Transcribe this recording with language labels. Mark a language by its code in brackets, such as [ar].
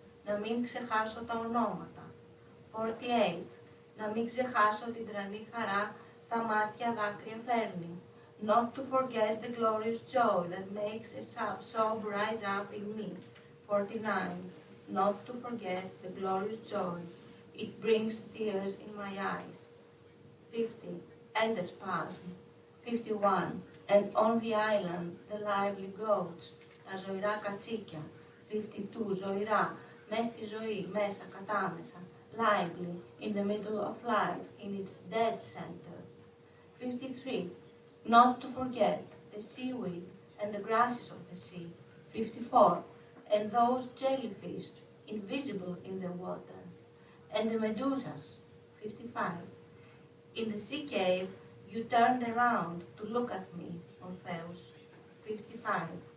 [el] Να μην ξεχάσω τα ονόματα. 48. Να μην ξεχάσω την τρανή χαρά στα μάτια δάκρυα φέρνει. [en] Not to forget the glorious joy that makes a sob rise up in me. 49. Not to forget the glorious joy. It brings tears in my eyes. 50. And the spasm. 51. And on the island the lively goats. [el] Τα ζωηρά κατσίκια. 52. Ζωηρά. Μες στη ζωή, μέσα, κατάμεσα. [en] Lively, in the middle of life, in its dead center. 53. Not to forget the seaweed and the grasses of the sea. 54. And those jellyfish, invisible in the water. And the medusas. 55. In the sea cave, you turned around to look at me, Orpheus. 55.